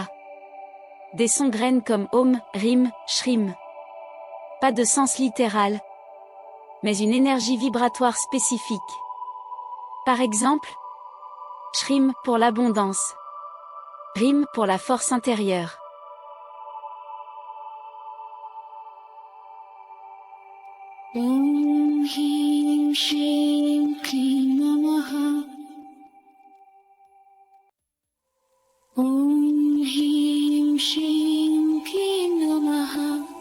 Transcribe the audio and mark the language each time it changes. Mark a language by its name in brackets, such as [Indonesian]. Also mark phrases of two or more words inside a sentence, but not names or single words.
[French] Des sons graines comme Om, Rim, Shrim. Pas de sens littéral, mais une énergie vibratoire spécifique. Par exemple, Shrim pour l'abondance. Rim pour la force intérieure. [Sanskrit] ॐ हिं श्रीं क्लीं नमः. ॐ हिं श्रीं क्लीं नमः.